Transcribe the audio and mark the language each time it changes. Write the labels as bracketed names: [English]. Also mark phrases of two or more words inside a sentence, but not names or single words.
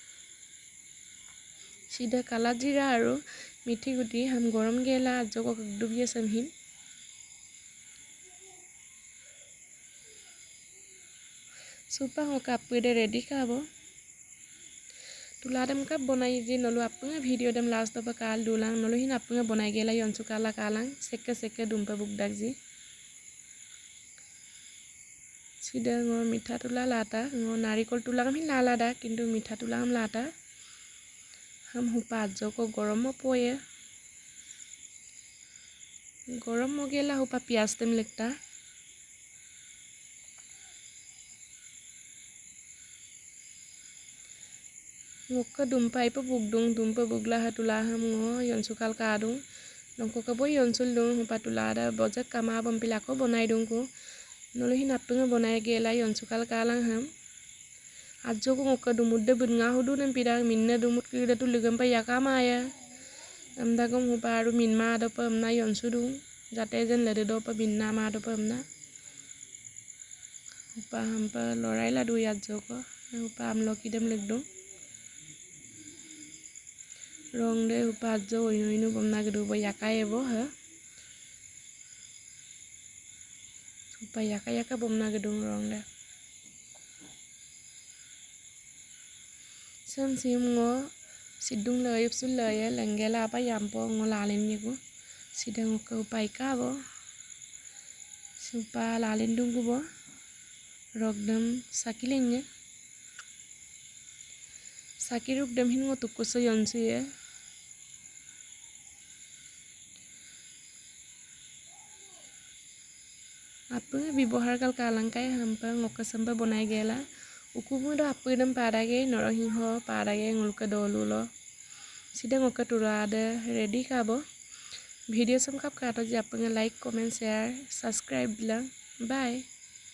[Mising] sida kala jira aru mithi guti ham gorom gela joko kugdup ye samhin supa ho kapu de ready kabo tuladam kap bonai je nolu apunga video dem last pa kal dulang nolu hin apunga bonai gela yonsu kala kalang sekke dumpa buk dakji sida ngo mitha tula lata ngo narikol tulang hin lala da kintu mitha tulang lata ham hupa joko gorom poye gorom gela hupa pias tem lekta Ngokka dumpa ipa bugdung dumpa bugla hatula ham ngo yonsu kal kadung nongko kabo yonsul dung hupa tulada bojak kama bampila ko bonai dung ko nolo hin apunga bonai gela yonsu kal kalang ham ajo ko ngokka dumudde bunga hudu nem pidang minna dumut kida tu ligam pa yakama ya amda kom hupa aru minma do pa amna yonsu dung jate jen lede do pa minna ma do pa amna hupa hampa lorai la du ajo ko hupa amloki dem legdung rong de hupa jo inu bomna gedu bo yakai bo ha hupa yaka bomna gedung rong de sam sim ngo sidung le yupsul le ya lengela apa yampo ngo lalen niku sidang ko hupa ika bo supa lalen dung bo rogdam sakilenya sakirup dem hin ngo tukuso yonsu ya apa bibohar kal kalangkai hampa ngoka sampa bonai gela ukumu do apu dem padage norohingho padage ngulka dolulo sida ngoka turada ready kabo video sam kap kato je apanga [English] like comment share subscribe [Mising] bilang bye